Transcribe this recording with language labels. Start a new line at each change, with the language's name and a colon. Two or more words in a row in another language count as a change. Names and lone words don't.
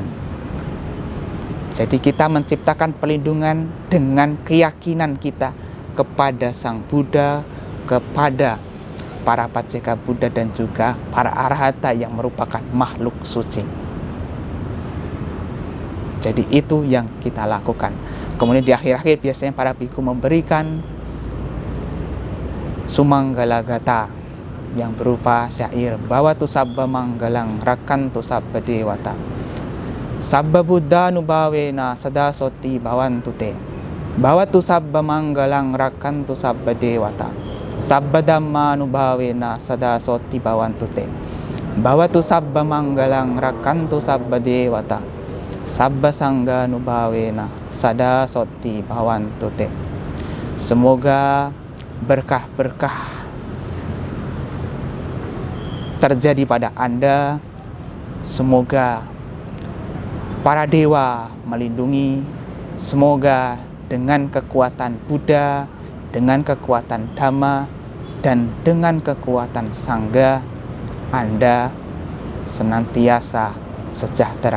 Indonesian: Jadi kita menciptakan perlindungan dengan keyakinan kita kepada Sang Buddha, kepada para paceka Buddha, dan juga para arahata yang merupakan makhluk suci. Jadi itu yang kita lakukan. Kemudian di akhir-akhir biasanya para biku memberikan Sumanggala Gata yang berupa syair
Pali: Bawatu Sabba Manggalang Rakantu Sabba Dewata Sabba Buddha Nubawena Sada Soti Bawantute Bawatu Sabba Manggalang Rakantu Sabba Dewata Sabba Dhamma Nubawena Sada Soti Bawantute Bawatu Sabba Manggalang Rakantu Sabba Dewata Sabba Sangga Nubawena Sada Soti Bawantute.
Indonesian: Semoga berkah-berkah terjadi pada Anda. Semoga para dewa melindungi. Semoga dengan kekuatan Buddha, dengan kekuatan Dhamma dan dengan kekuatan Sangha, Anda senantiasa sejahtera.